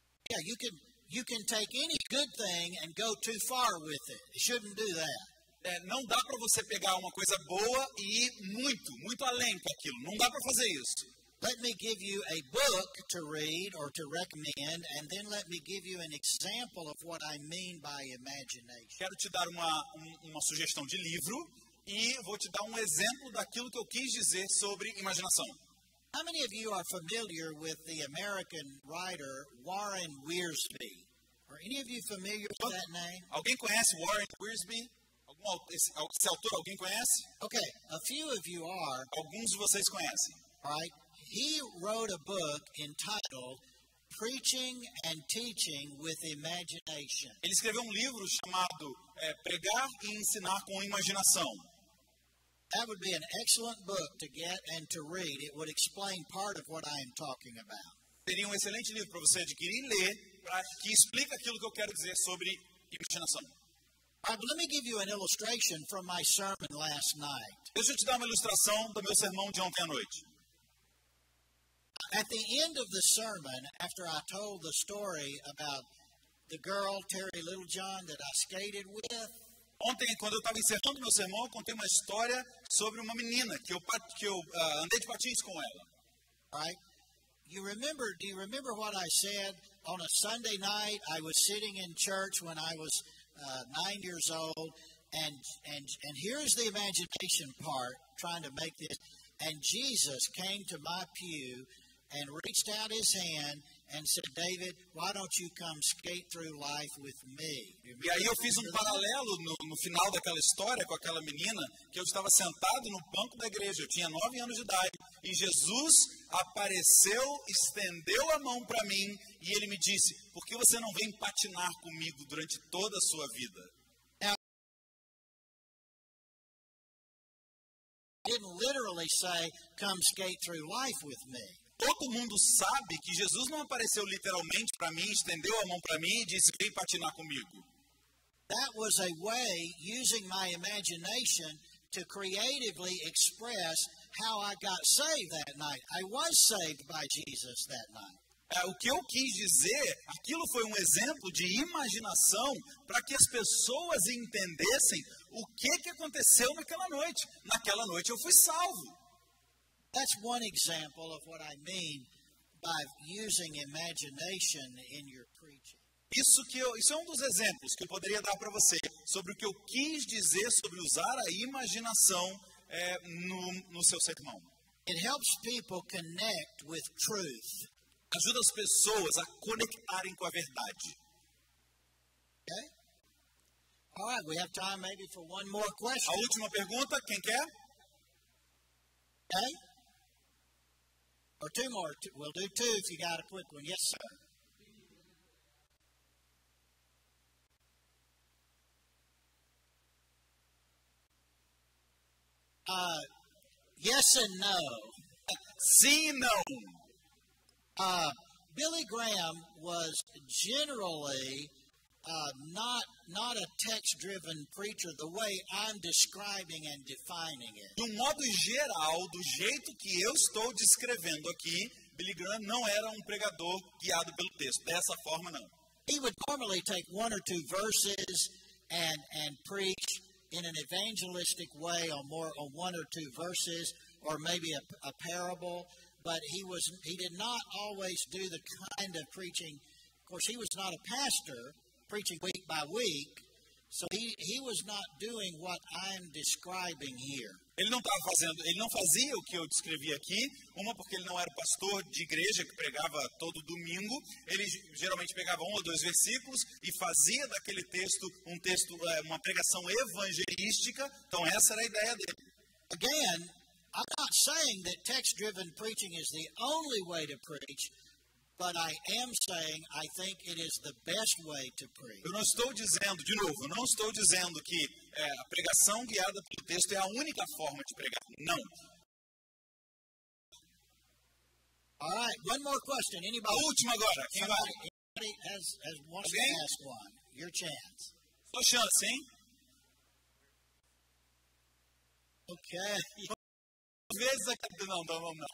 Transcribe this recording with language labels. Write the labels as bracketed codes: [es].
[en] Yeah, you can take any good thing and go too far with it. You shouldn't do that. [pt] Não dá para você pegar uma coisa boa e ir muito além com aquilo. Não dá para fazer isso. [en] Let me give you a book to read or to recommend, and then let me give you an example of what I mean by imagination. [pt] Quero te dar uma sugestão de livro e vou te dar um exemplo daquilo que eu quis dizer sobre imaginação. [en] How many of you are familiar with the American writer Warren Wiersbe? Are any of you familiar with that name? [pt] Alguém conhece Warren Wiersbe? Esse autor alguém conhece? [en] Okay, a few of you are. [pt] Alguns de vocês conhecem. [en] Right? He wrote a book entitled Preaching and Teaching with Imagination. [pt] Ele escreveu um livro chamado Pregar e Ensinar com Imaginação. [en] That would be an excellent book to get and to read. It would explain part of what I am talking about. [pt] Seria um excelente livro para você adquirir e ler, que explica aquilo que eu quero dizer sobre imaginação. [en] All right, let me give you an illustration from my sermon last night. [pt] Deixa eu te dar uma ilustração do meu sermão de ontem à noite. [en] At the end of the sermon, after I told the story about the girl, Terry Littlejohn, that I skated with, [pt] ontem, quando eu estava encerrando meu sermão, eu contei uma história sobre uma menina que eu andei de patins com ela. [en] Right? Do you remember what I said on a Sunday night? I was sitting in church when I was 9 years old, And here's the imagination part, trying to make this. And Jesus came to my pew and reached out his hand and said, David, why don't you come skate through life with me? [pt] E aí eu fiz paralelo no final daquela história com aquela menina, que eu estava sentado no banco da igreja, eu tinha 9 anos de idade, e Jesus apareceu, estendeu a mão para mim, e ele me disse, por que você não vem patinar comigo durante toda a sua vida? [en] Didn't literally say, come skate through life with me. [pt] Todo mundo sabe que Jesus não apareceu literalmente para mim, estendeu a mão para mim e disse, vem patinar comigo. [en] That was a way, using my imagination, to creatively express how I got saved that night. I was saved by Jesus that night. [pt] O que eu quis dizer, aquilo foi um exemplo de imaginação para que as pessoas entendessem o que aconteceu naquela noite. Naquela noite eu fui salvo. [en] That's one example of what I mean by using imagination in your preaching. [pt] Isso é um dos exemplos que eu poderia dar para você sobre o que eu quis dizer sobre usar a imaginação no seu sermão. [en] It helps people connect with truth. [pt] Ajuda as pessoas a conectarem com a verdade. [en] Okay? All right, we have time maybe for one more question. [pt] A última pergunta, quem quer? [en] Okay? Or two more. We'll do two if you got a quick one. Yes, sir. Yes and no. [pt] Sim e não. [en] Billy Graham was generally not a text-driven preacher the way I'm describing and defining it. [pt] De modo geral, do jeito que eu estou descrevendo aqui, Billy Graham não era pregador guiado pelo texto. Dessa forma, não. [en] He would normally take one or two verses and preach in an evangelistic way on one or two verses, or maybe a parable. But he did not always do the kind of preaching. Of course, he was not a pastor preaching week by week, so he was not doing what I'm describing here. [pt] Ele não fazia o que eu descrevi aqui, porque ele não era pastor de igreja que pregava todo domingo. Ele geralmente pegava 1 ou 2 versículos e fazia daquele texto uma pregação evangelística. Então essa era a ideia dele. [en] Again, I'm not saying that text-driven preaching is the only way to preach, but I am saying I think it is the best way to preach. [pt] Eu não estou dizendo, de novo, que a pregação guiada pelo texto é a única forma de pregar. Não. [en] All right, one more question. Anybody? [pt] A última agora. Quem vai? [en] Anybody wants to ask one? Your chance. [pt] Sua chance, hein? [en] Okay. [pt] Não.